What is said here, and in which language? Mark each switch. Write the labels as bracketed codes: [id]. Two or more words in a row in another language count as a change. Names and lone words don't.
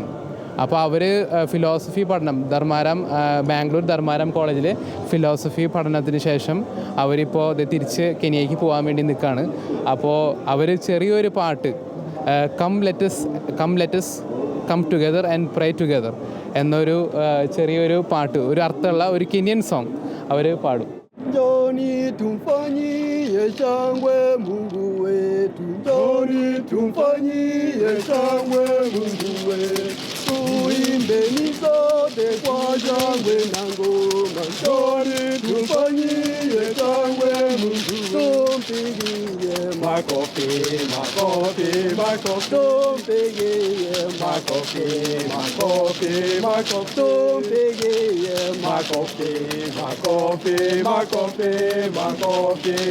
[ml] അപ്പോൾ അവർ ഫിലോസഫി പഠനം ബാംഗ്ലൂർ ധർമാരം കോളേജിൽ ഫിലോസഫി പഠനത്തിന് ശേഷം അവരിപ്പോൾ തിരിച്ച് കെനിയയ്ക്ക് പോകാൻ വേണ്ടി നിൽക്കുകയാണ്. അപ്പോൾ അവർ ചെറിയൊരു പാട്ട് [en] come let's come together and pray together [ml] എന്നൊരു ചെറിയൊരു പാട്ട്, ഒരു അർത്ഥമുള്ള ഒരു [en] Kenyan song [ml] അവർ പാടും. [sw] Njoni tumfanyie shangwe Mungu wetu, njoni tumfanyie shangwe Mungu wetu, tuimbeni sote kwa shangwe na ngoma, njoni tumfanyie shangwe Mungu wetu, tumpigie makofi, makofi, makofi, tumpigie makofi, makofi, makofi, tumpigie makofi, makofi, makofi, makofi.